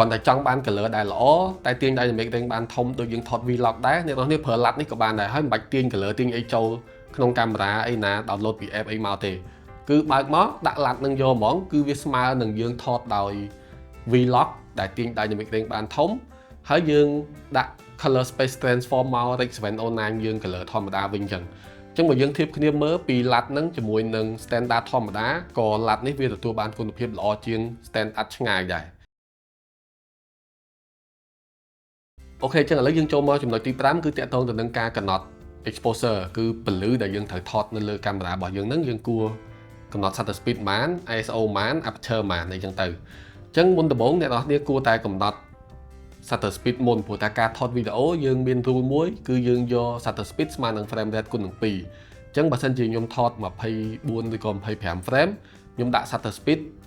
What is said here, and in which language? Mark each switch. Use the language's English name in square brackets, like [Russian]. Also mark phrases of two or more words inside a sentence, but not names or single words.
[Khmer] ន់តែចង់បាន color ដែលល្អតែទាញ [English] dynamic range [Khmer] បានធំដូចយើងថត vlog ដែរអ្នកនរគ្នាប្រើ LUT នេះក៏បានដែរហើយមិនបាច់ទាញ color ទាញអីចូលក្នុងកាមេរ៉ាអីណា download ពី app អីមកទេគឺបើកមកដាក់ LUT នឹងយកហ្មងគឺវាស្មើនឹងយើងថតដោយ vlog ដែលទាញ [English] dynamic range [Khmer] បានធំហើយយើងដាក់ [English] color space transform [Khmer] មក Rec 709 យើង color ធម្មតាវិញអញ្ចឹងបើយើងធៀបគ្នាមើលពី LUT ហ្នឹងជាមួយនឹង standard ធម្មតាក៏ LUT នេះវាទទួលបានគុណភាពល្អជាង standard ឆ្ងាយដែរ អូខេអញ្ចឹងឥឡូវយើងចូលមកចំណុចទី5គឺតាក់ទងទៅនឹងការកំណត់ exposure គឺពន្លឺដែលយើងត្រូវថតនៅលើកាមេរ៉ារបស់យើងហ្នឹងយើងគួរកំណត់ [English] shutter speed [Khmer] ប៉ុន្មាន ISO ប៉ុន្មាន aperture ប៉ុន្មានអីចឹងទៅអញ្ចឹងមុនដំបូងអ្នកនរគ្នាគួរតែកំណត់ [English] shutter speed [Khmer] មុនព្រោះតែការថតវីដេអូយើងមាន rule មួយគឺយើងយក [English] shutter speed [Khmer] ស្មើនឹង [English] frame rate [Khmer] គុណនឹង2អញ្ចឹងបើសិនជាខ្ញុំថត24ឬក៏25 frame ខ្ញុំដាក់ [English] shutter speed